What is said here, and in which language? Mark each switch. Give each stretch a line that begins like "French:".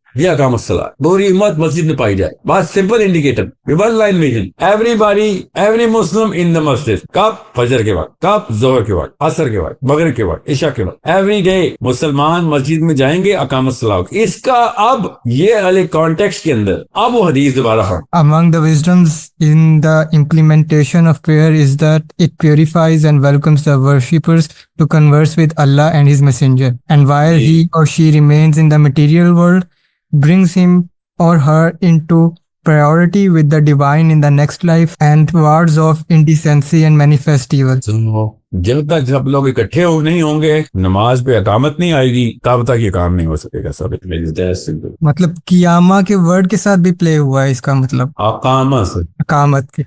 Urdu: یہ اقام الصلاۃ، پوری امت مسجد میں پائی جائے، بس
English: simple indicator, one line vision, every Muslim in the masjid,
Urdu: کب؟ فجر کے وقت، کب؟ ظہر کے وقت، عصر کے وقت، مغرب کے وقت، عشاء کے وقت، ایوری ڈے مسلمان مسجد میں جائیں گے، اقام الصلاۃ۔ اس کا اب یہ والے کانٹیکسٹ کے اندر اب وہ حدیث دوبارہ ہم
English: Among the wisdoms in the implementation of prayer is that it purifies and welcomes the worshippers to converse with Allah and His Messenger. And while he or she remains in the material world, brings him or her into priority with the divine in the next life and wards off indecency and manifest evil.
Urdu: جب تک سب لوگ اکٹھے نہیں ہوں گے، نماز پہ اقامت نہیں آئے گی، تب تک یہ کام نہیں ہو سکے گا۔ سب مطلب قیامہ کے ورڈ کے ساتھ بھی پلے ہوا ہے اس کا مطلب اقامت کے۔